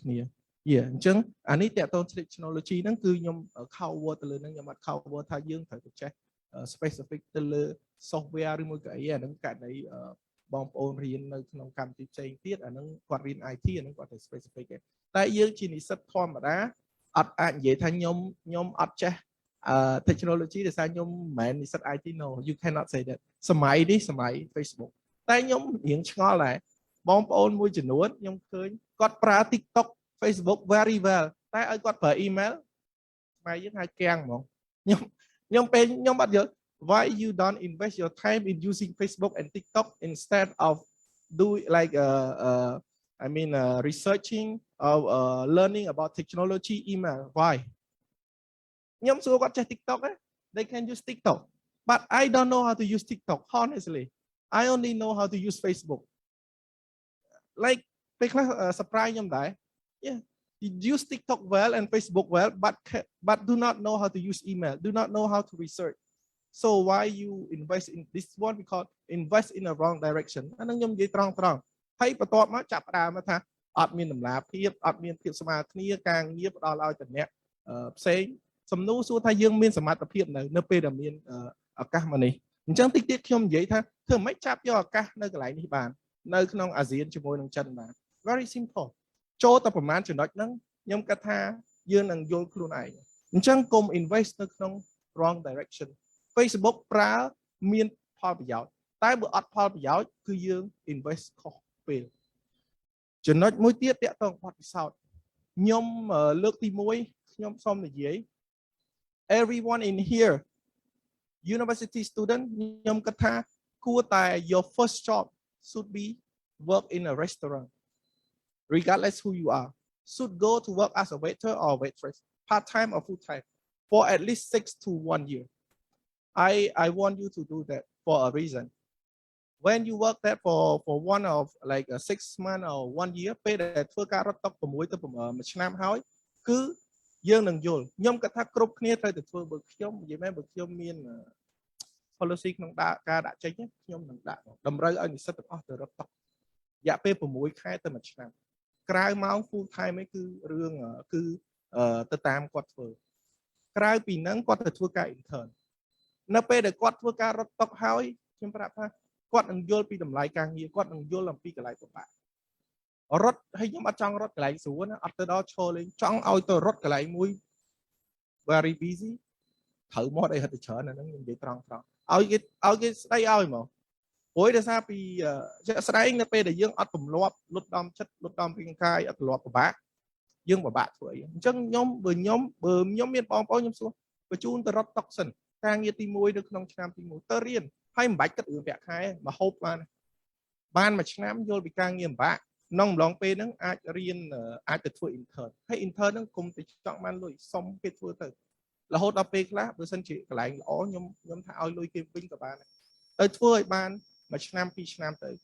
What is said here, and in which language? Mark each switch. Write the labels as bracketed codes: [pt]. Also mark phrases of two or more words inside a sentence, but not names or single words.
[km] គ្នាអញ្ចឹងអានេះតាក់ទង technology ហ្នឹងគឺខ្ញុំ cover ទៅលើហ្នឹងខ្ញុំអត់ cover ថាយើងត្រូវទៅចេះ specific ទៅលើ software ឬមួយក៏អីអាហ្នឹងករណីបងប្អូ នរៀននៅក្នុងកម្មវិធីផ្សេងទៀតអាហ្នឹងគាត់រៀន IT អាហ្នឹងគាត់ទៅ specific ទេតែយើងជានិស្សិតធម្មតាអ ត់អាចនិយាយថាខ្ញុំអត់ចេះtechnology ដោយសារខ្ញុំមិនមែននិស្សិត IT [en] no you cannot say that [km] សម័យនេះសម័យ Facebook តែខ្ញុំរៀងឆ្ងល់ដែរបងប្អូនមួយចំនួនខ្ញុំឃើញគាត់ប្រើ TikTok Facebook [en] very well [km] តែឲ្យគាត់ប្រើ email ស្មៃយើងហៅគាំងហ្មងខ្ញុំពេលខ្ញុំអត់យល់ [en] why you don't invest your time in using Facebook and TikTok instead of do like researching or learning about technology email why [km] ខ្ញុំសួរគាត់ចេះ [en] TikTok they can use TikTok but I don't know how to use TikTok honestly I only know how to use Facebook like [km] ពេលខ្លះ surprise ខ្ញុំដែរ [en] yeah you use TikTok well and Facebook well but do not know how to use email do not know how to research so why you invest in this one we call invest in a wrong direction [km] អានឹងខ្ញុំនិយាយត្រង់ហើយបន្ទាប់មកចាប់ផ្ដើមថាអត់មាន តម្លាភាពអត់មានភាពស្មើគ្នាការងារផ្ដល់ឲ្យតំណែងផ្សេងសំណួរសួរថាយើងមានសមត្ថភាពនៅពេលដែលមានឱកាស មកនេះអញ្ចឹងតិចទៀតខ្ញុំនិយាយថាធ្វើម៉េចចាប់យកឱកាសនៅកន្លែងនេះបាននៅក្នុងអាស៊ានជាមួយនឹងចិនបាន [en] very simple [km] ចូលតែប្រមាណចំណុចហ្នឹងខ្ញុំគិតថាយើងនឹងយល់ខ្លួនឯងអញ្ចឹងកុំ invest នៅក្នុង [en] wrong direction [km] Facebook ប្រើមានផលប្រយោជន៍តែបើអត់ផលប្រយោជន៍គឺយើង invest ខុសពេលចំណុចមួយទៀតតាក់ទងបទពិសោធន៍ខ្ញុំលើកទី1ខ្ញុំសូមនិយាយ [en] everyone in here university student [km] ខ្ញុំគិតថាគួរតែ [en] your first job should be work in a restaurant regardless who you are should go to work as a waiter or waitress part-time or full-time for at least 6 to 1 year I want you to do that for a reason when you work that for one of like a 6 months or 1 year [km] ពេលដែលធ្វើការរត់តុក6ទៅ1ឆ្នាំហើយគឺយើងនឹងយល់ខ្ញុំគិតថាគ្រប់គ្នាត្រូវតែធ្វើបើខ្ញុំនិយាយមែនបើខ្ញុំមាន policy ក្នុងការដាក់ចេញខ្ញុំនឹងដាក់តម្រូវឲ្យនិស្សិតទាំងអស់ទៅរត់តុករយៈពេល6ខែទៅ1ឆ្នាំក្រៅម៉ោង [en] full time [km] ឯងគឺរឿងគឺទៅតាមគាត់ធ្វើក្រៅពីហ្នឹងគាត់ទៅធ្វើការ intern នៅពេលដែលគាត់ធ្វើការរត់តុកហើយខ្ញុំប្រាប់ថាគាត់នឹងយល់ពីតម្លៃការងារគាត់នឹងយល់អំពីកន្លែងពិបាករត់ហើយខ្ញុំអត់ចង់រត់កន្លែងស្រួលណាអត់ទៅដល់ឈរលេងចង់ឲ្យទៅរត់កន្លែងមួយ [en] very busy [km] ត្រូវមកអីហិតទៅច្រើនអាហ្នឹងខ្ញុំនិយាយត្រង់ឲ្យគេស្ដីឲ្យមកព្រោះដោយសារពីជាក់ស្ដែងនៅពេលដែលយើងអត់ទម្លាប់លុតដំ ចិត្តលុតដំរាងកាយអត់ទម្លាប់ពិបាកយើងពិបាកធ្វើអីអញ្ចឹងបើខ្ញុំមានបងប្អូនខ្ញុំសួរបញ្ជូនទៅរត់តុកសិនការងារទី1នៅក្នុងឆ្នាំទី1ទៅរៀនហើយមិនបាច់គិតរឿងប្រាក់ខែមកហូបបានមួយឆ្នាំយល់ពីការងារពិបាកក្នុងអំឡុងពេលហ្នឹងអាចរៀនអាចទៅធ្វើ intern ហើយ intern ហ្នឹងគុំទៅចង់បានលុយសុំគេធ្វើទៅរហូតដល់ពេលខ្លះបើសិនជាកន្លែងល្អខ្ញុំថាឲ្យលុយគេវិញក៏បានទៅធ្វើឲ្យបានមួយឆ្នាំ2ឆ្នាំទៅ